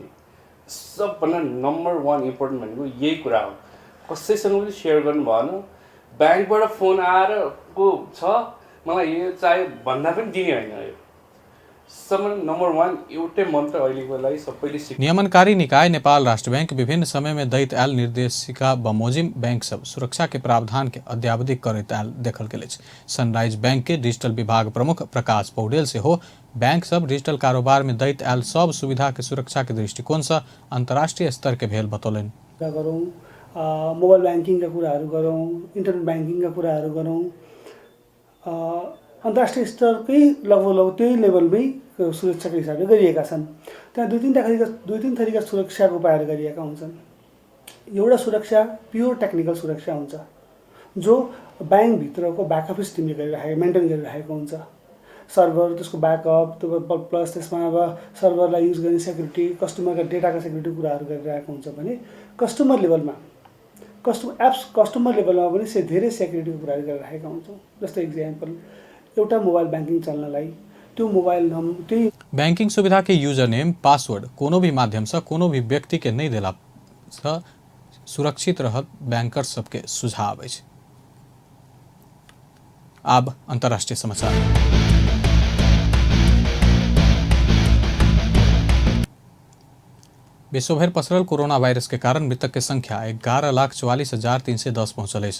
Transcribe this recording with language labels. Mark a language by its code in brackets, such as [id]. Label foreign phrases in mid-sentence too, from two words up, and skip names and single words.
[ne] सबभन्दा [en] number 1 important [ne] भनेको यही कुरा हो। कसैसँग पनि सेयर गर्नु भएन। ब्याङ्कबाट फोन आएर को छ मलाई यो चाहियो भन्दा पनि दिने होइन। यो सबभन्दा नम्बर 1 एउटै मन्त्र अहिलेको लागि सबैले सिक। [mai] नियमनकारी निकाय नेपाल राष्ट्र बैंक विभिन्न समय में दैत आयल निर्देशिका बमोजिम बैंक सब सुरक्षा के प्रावधान के अद्यावधिक करैत आयल देखल गेल अछि। सनराइज बैंक के डिजिटल विभाग प्रमुख प्रकाश पौडेल से हो बैंक सब डिजिटल कारोबार में दैत आयल सब सुविधा के सुरक्षा के दृष्टिकोण से अंतर्राष्ट्रीय स्तर के भेल बतौलन। [en] mobile banking [ne] कुराहरू गरौँ, [en] internet banking [ne] कुराहरू गरौँ, अन्तर्राष्ट्रिय स्तरकै लगभग त्यही लेभलमै सुरक्षाको हिसाबले गरिएका छन्। त्यहाँ दुई तीन थरीका सुरक्षाको उपायहरू गरिएका हुन्छन्। एउटा सुरक्षा [en] pure technical [ne] सुरक्षा हुन्छ जो ब्याङ्कभित्रको [en] back office team [ne] मेन्टेन गरिरहेको हुन्छ। सर्भर, त्यसको ब्याकअप, प्लस त्यसमा अब सर्भरलाई युज गर्ने सेक्युरिटी, कस्टमरका डेटाका सेक्युरिटी कुराहरू गरिरहेको हुन्छ भने [en] customer level [ne] पनि धेरै सेक्युरिटीको कुराहरू गरिरहेका हुन्छौँ। जस्तै इक्जाम्पल एउटा [en] mobile banking [ne] चल्नलाई त्यो मोबाइल नम्बर त्यही [mai] बैंकिंग सुविधा के यूजर नेम पासवर्ड कोनो भी माध्यम से कोनो भी व्यक्ति के नहीं देला से सुरक्षित रहत बैंकर सबके सुझाव अछि। अब अंतर्राष्ट्रीय समाचार। विश्वभर पसरल कोरोना वायरस के कारण मृतक के संख्या 11,44,310 पहुंचल है।